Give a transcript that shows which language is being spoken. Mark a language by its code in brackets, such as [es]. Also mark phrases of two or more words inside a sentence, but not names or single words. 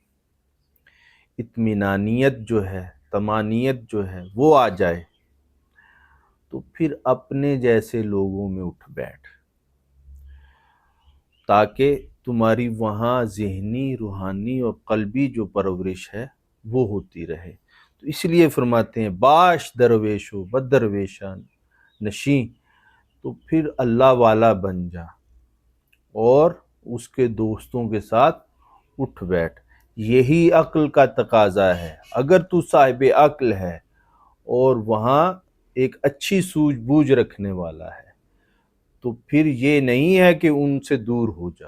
[ur] اطمینانیت جو ہے، طمانینت جو ہے وہ آ جائے، تو پھر اپنے جیسے لوگوں میں اٹھ بیٹھ، تاکہ تمہاری وہاں ذہنی، روحانی اور قلبی جو پرورش ہے وہ ہوتی رہے۔ تو اس لیے فرماتے ہیں [fa] باش درویش و بد درویشان نشیں، [ur] تو پھر اللہ والا بن جا اور اس کے دوستوں کے ساتھ اٹھ بیٹھ۔ یہی عقل کا تقاضا ہے۔ اگر تو صاحب عقل ہے اور وہاں ایک اچھی سوجھ بوجھ رکھنے والا ہے، تو پھر یہ نہیں ہے کہ ان سے دور ہو جا۔